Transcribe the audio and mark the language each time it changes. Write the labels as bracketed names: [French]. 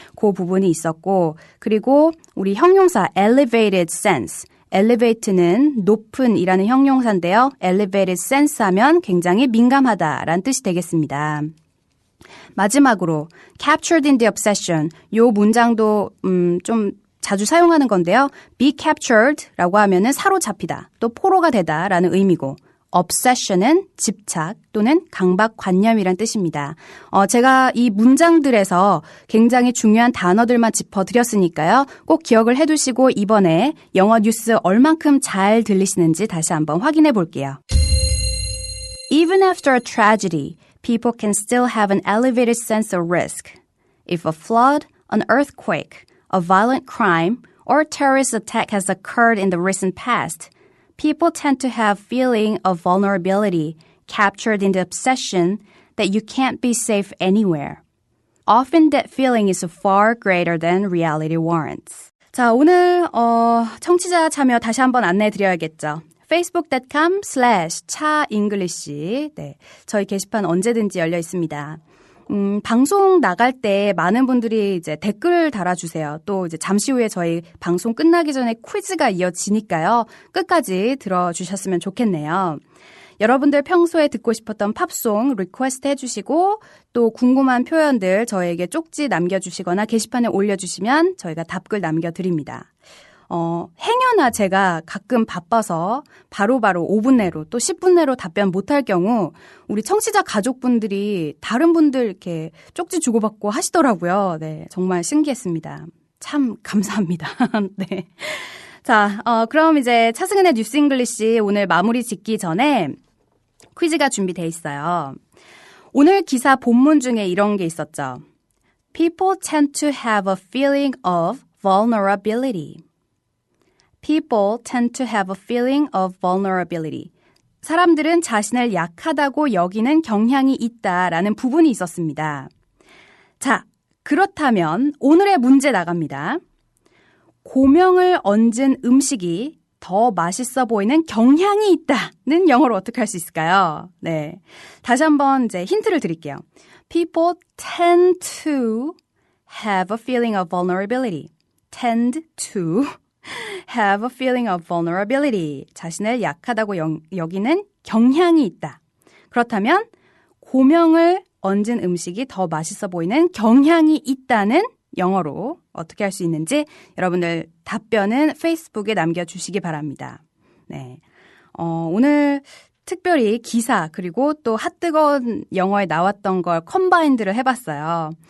[Korean] 그 부분이 있었고, 그리고 우리 형용사 elevated sense. elevate는 높은 이라는 형용사인데요. elevated sense 하면 굉장히 민감하다라는 뜻이 되겠습니다. 마지막으로 captured in the obsession. 요 문장도 좀 자주 사용하는 건데요. be captured라고 하면은 사로잡히다, 또 포로가 되다라는 의미고, obsession은 집착 또는 강박관념이란 뜻입니다. 제가 이 문장들에서 굉장히 중요한 단어들만 짚어드렸으니까요. 꼭 기억을 해두시고 이번에 영어 뉴스 얼만큼 잘 들리시는지 다시 한번 확인해 볼게요. [English] Even after a tragedy, people can still have an elevated sense of risk. If a flood, an earthquake, a violent crime, or a terrorist attack has occurred in the recent past, people tend to have feeling of vulnerability captured in the obsession that you can't be safe anywhere. Often that feeling is far greater than reality warrants. [Korean] 자, 오늘 청취자 참여 다시 한번 안내해 드려야겠죠. facebook.com/차잉글리시. 네, 저희 게시판 언제든지 열려 있습니다. 방송 나갈 때 많은 분들이 이제 댓글 달아주세요. 또 이제 잠시 후에 저희 방송 끝나기 전에 퀴즈가 이어지니까요. 끝까지 들어주셨으면 좋겠네요. 여러분들 평소에 듣고 싶었던 팝송 리퀘스트 해주시고 또 궁금한 표현들 저에게 쪽지 남겨주시거나 게시판에 올려주시면 저희가 답글 남겨드립니다. 행여나 제가 가끔 바빠서 바로바로 5분 내로 또 10분 내로 답변 못할 경우 우리 청취자 가족분들이 다른 분들 이렇게 쪽지 주고받고 하시더라고요. 네, 정말 신기했습니다. 참 감사합니다. 네. 자, 그럼 이제 차승은의 뉴스 잉글리시 오늘 마무리 짓기 전에 퀴즈가 준비돼 있어요. 오늘 기사 본문 중에 이런 게 있었죠. [English] People tend to have a feeling of vulnerability. People tend to have a feeling of vulnerability. [Korean] 사람들은 자신을 약하다고 여기는 경향이 있다라는 부분이 있었습니다. 자, 그렇다면 오늘의 문제 나갑니다. 고명을 얹은 음식이 더 맛있어 보이는 경향이 있다는 영어로 어떻게 할 수 있을까요? 네, 다시 한번 이제 힌트를 드릴게요. [English] People tend to have a feeling of vulnerability. Tend to have a feeling of vulnerability. [Korean] 자신을 약하다고 여기는 경향이 있다. 그렇다면 고명을 얹은 음식이 더 맛있어 보이는 경향이 있다는 영어로 어떻게 할 수 있는지 여러분들 답변은 페이스북에 남겨주시기 바랍니다. 네, 오늘 특별히 기사 그리고 또 핫뜨거운 영어에 나왔던 걸 컴바인드를 해봤어요.